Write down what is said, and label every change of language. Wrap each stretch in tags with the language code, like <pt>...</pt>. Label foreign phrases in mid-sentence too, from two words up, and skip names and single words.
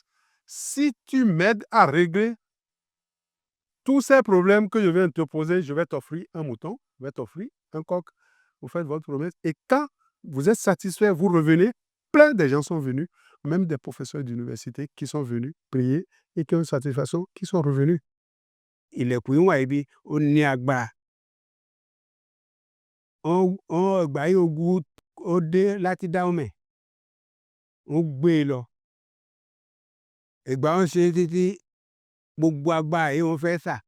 <fr>Si tu m'aides à régler tous ces problèmes que je viens de te poser, je vais t'offrir un mouton, je vais t'offrir un coq. Vous faites votre promesse et quand vous êtes satisfait, vous revenez. Plein de gens sont venus, même des professeurs d'université qui sont venus prier et qui ont une satisfaction, qui sont revenus.</fr> <yo>Ilẹ̀kùn wà ibi ó ní agbára. Ìgbà yìí ogun ó dé láti Dahomey. Ó gbé e lọ. Ìgbà wọn ṣe títí gbogbo agbára yìí wọ́n fẹ́ sà.</yo>